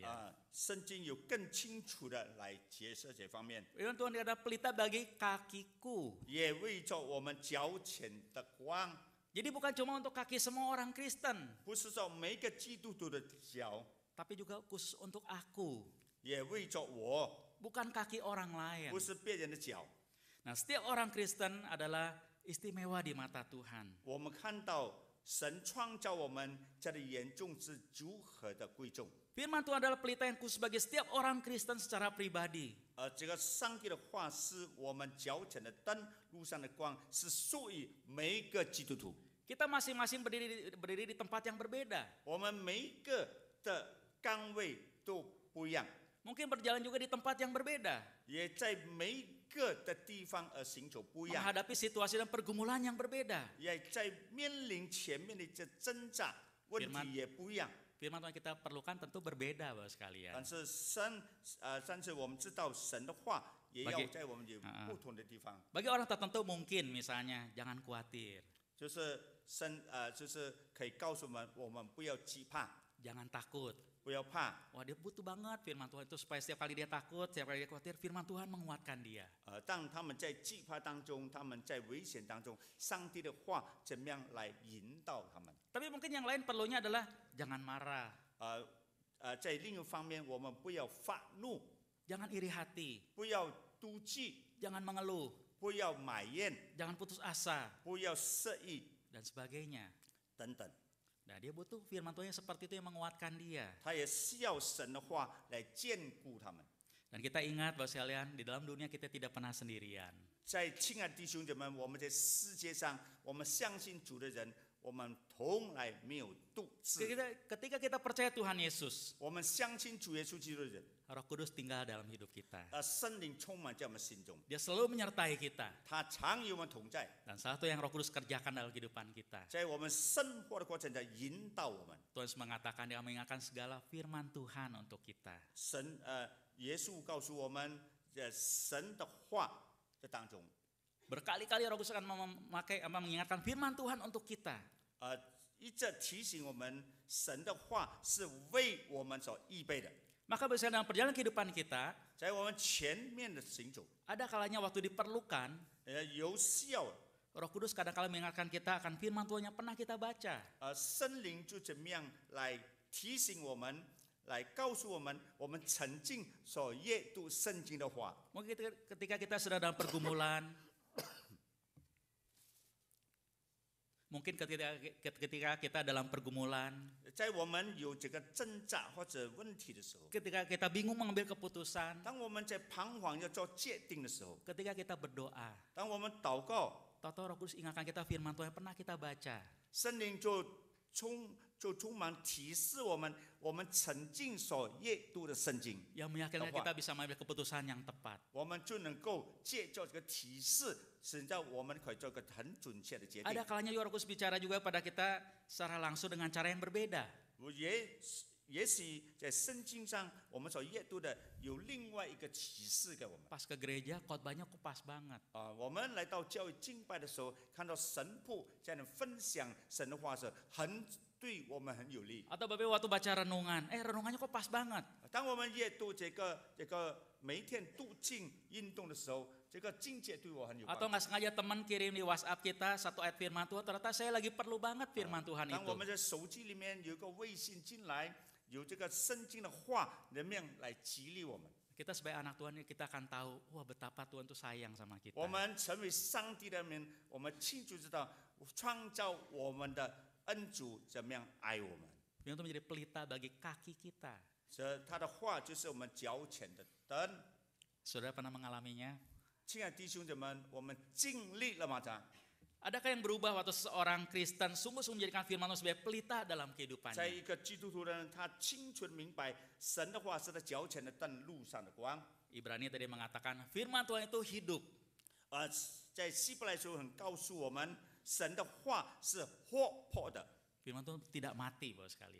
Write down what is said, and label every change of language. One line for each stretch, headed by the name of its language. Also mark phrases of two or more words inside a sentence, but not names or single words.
Chinese: 圣经有更清楚的来解释这方面，
Indonesian: Firman Tuhan dikatakan pelita bagi kakiku.
Chinese: 也为着我们脚前的光，
Indonesian: Jadi bukan cuma untuk kaki semua orang Kristen,
Chinese: 不是说每一个基督徒的脚，
Indonesian: tapi juga khusus untuk aku,
Chinese: 也为着我，
Indonesian: bukan kaki orang lain.
Chinese: 不是别人的脚。
Indonesian: Nah, setiap orang Kristen adalah istimewa di mata Tuhan.
Chinese: 我们看到神创造我们，在的眼中是如何的贵重。
Indonesian: Firman Tuhan adalah pelita yang khusus bagi setiap orang Kristen secara pribadi.
Chinese: 这个上帝的话是我们脚前的灯，路上的光，是属于每一个基督徒。
Indonesian: Kita masing-masing berdiri di tempat yang berbeda.
Chinese: 我们每一个的岗位都不一样，
Indonesian: Mungkin berjalan juga di tempat yang berbeda.
Chinese: 也在每一个的地方而行走不一样，
Indonesian: Menghadapi situasi dan pergumulan yang berbeda.
Chinese: 也在面临前面的这挣扎问题也不一样。
Indonesian: Firman Tuhan kita perlukan tentu berbeda Bapak sekalian.
Chinese: 但是但是我们知道神的话也要在我们有不同的地方，
Indonesian: Bagi orang tertentu mungkin misalnya jangan khawatir,
Chinese: 就是就是可以告诉我们不要惧怕，
Indonesian: jangan takut.
Chinese: 不要怕。
Indonesian: Wah dia butuh banget firman Tuhan itu supaya setiap kali dia takut, setiap kali dia khawatir, firman Tuhan menguatkan dia.
Chinese: 当他们在惧怕当中，他们在危险当中，上帝的话怎么样来引导他们？
Indonesian: Tapi mungkin yang lain perlunya adalah jangan marah,
Chinese: 在另一方面，我们不要发怒，
Indonesian: jangan iri hati,
Chinese: 不要妒忌，
Indonesian: jangan mengeluh,
Chinese: 不要埋怨，
Indonesian: jangan putus asa,
Chinese: 不要色意
Indonesian: dan sebagainya.
Chinese: 等等。
Indonesian: Nah dia butuh firman Tuhan yang seperti itu yang menguatkan dia.
Chinese: 他也需要神的话来坚固他们。
Indonesian: Dan kita ingat Bapak sekalian, di dalam dunia kita tidak pernah sendirian.
Chinese: 在亲爱的弟兄姐妹们，我们在世界上，我们相信主的人，我们从来没有独自。
Indonesian: Ketika kita percaya Tuhan Yesus,
Chinese: 我们相信主耶稣基督的人，
Indonesian: Roh Kudus tinggal dalam hidup kita.
Chinese: 圣灵充满在我们心中，
Indonesian: Dia selalu menyertai kita.
Chinese: 他常与我们同在，
Indonesian: Dan salah satu yang Roh Kudus kerjakan dalam kehidupan kita.
Chinese: 在我们生活的过程中引导我们。
Indonesian: Tuhan mengatakan dia mengingatkan segala firman Tuhan untuk kita.
Chinese: 耶稣告诉我们，在神的话的当中，
Indonesian: Berkali-kali Roh Kudus akan mengingatkan firman Tuhan untuk kita.
Chinese: 一直提醒我们，神的话是为我们所预备的，
Indonesian: Maka biasanya dalam perjalanan kehidupan kita,
Chinese: 在我们前面的行走，
Indonesian: ada kalanya waktu diperlukan,
Chinese: 有需要，
Indonesian: Roh Kudus kadang-kala mengingatkan kita akan firman Tuhan yang pernah kita baca.
Chinese: 圣灵就怎么样来提醒我们，来告诉我们，我们曾经所阅读圣经的话。
Indonesian: Mungkin ketika kita sedang dalam pergumulan, mungkin ketika kita dalam pergumulan,
Chinese: 在我们有这个挣扎或者问题的时候，
Indonesian: ketika kita bingung mengambil keputusan,
Chinese: 当我们在彷徨要做决定的时候，
Indonesian: ketika kita berdoa,
Chinese: 当我们祷告，
Indonesian: tahu-tahu Roh Kudus ingatkan kita firman Tuhan yang pernah kita baca.
Chinese: 圣灵就充满提示我们，我们曾经所阅读的圣经，
Indonesian: Yang meyakinkan kita bisa mengambil keputusan yang tepat.
Chinese: 我们就能够借助这个提示，使到我们可以做一个很准确的决定。
Indonesian: Ada kalanya Roh Kudus bicara juga pada kita secara langsung dengan cara yang berbeda.
Chinese: 也许在圣经上我们所阅读的有另外一个启示给我们。
Indonesian: Pas ke gereja khotbahnya kok pas banget.
Chinese: 我们来到教会敬拜的时候，看到神父在那分享神的话时，对我们很有利。
Indonesian: Atau Bapak waktu baca renungan, renungannya kok pas banget.
Chinese: 当我们阅读这个每一天度经运动的时候，这个境界对我很有帮
Indonesian: Atau
Chinese: 助。
Indonesian: nggak sengaja teman kirim di WhatsApp kita satu ayat firman Tuhan, ternyata saya lagi perlu banget firman Tuhan
Chinese: 当
Indonesian: itu.
Chinese: 我们在手机里面有一个微信进来，有这个圣经的话，能不能来激励我们？
Indonesian: Kita sebagai anak Tuhan kita akan tahu, wah betapa Tuhan tuh sayang sama kita.
Chinese: 我们成为上帝的人，我们清楚知道创造我们的恩主怎么样爱我们。
Indonesian: Firman Tuhan menjadi pelita bagi kaki kita.
Chinese: 这他的话就是我们脚前的灯。
Indonesian: Saudara pernah mengalaminya?
Chinese: 亲爱的弟兄姐妹们，我们经历了吗？
Indonesian: Adakah yang berubah waktu seorang Kristen sungguh-sungguh menjadikan firman Tuhan sebagai pelita dalam
Chinese: 在
Indonesian: kehidupannya?
Chinese: 一个基督徒的人，他清楚地明白神的话是他脚前的灯，路上的光。
Indonesian: Ibrani tadi mengatakan firman Tuhan itu hidup.
Chinese: 在希伯来书很告诉我们，神的话是活泼的。
Indonesian: Firman Tuhan tidak mati, Bapak sekalian.